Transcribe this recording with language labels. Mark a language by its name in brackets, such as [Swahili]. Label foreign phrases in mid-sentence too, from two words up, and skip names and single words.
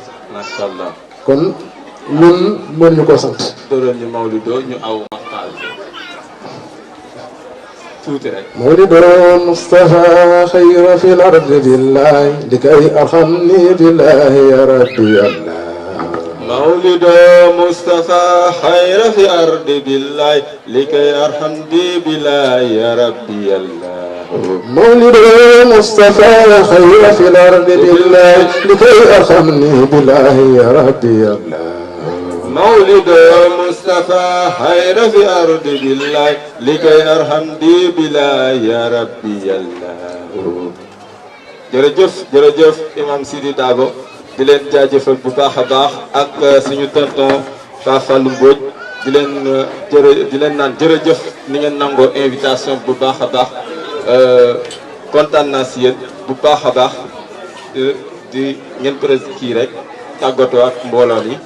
[Arabic] ما شاء الله [Wolof] kon ñun mën ñu koo sant. dóoral ñu Mawlido ñu aw waxtaan tuuti rek. [Arabic] مولد مصطفى خيرا في الأرض بالله لكي ارحمني بالله يا ربي الله. مولد مصطفى خير في أرض بالله لكي أرحمني بالله يا ربي الله مولد مصطفى خير في الأرض بالله لكي أرحمني بالله يا ربي الله مولد مصطفى خير في أرض بالله لكي أرحمني بالله يا ربي الله [Wolof] jërëjëf jërëjëf Imam Sidi Dabo di leen jaajëfal bu baax a baax ak suñu tonton Pape Fallou Mbodj di leen naan jërëjëf ni ngeen nangoo invitation bu baax a baax kontaan naa si yéen bu baax a baax di ngeen presque kii rek tàggatoo ak mbooloo yi.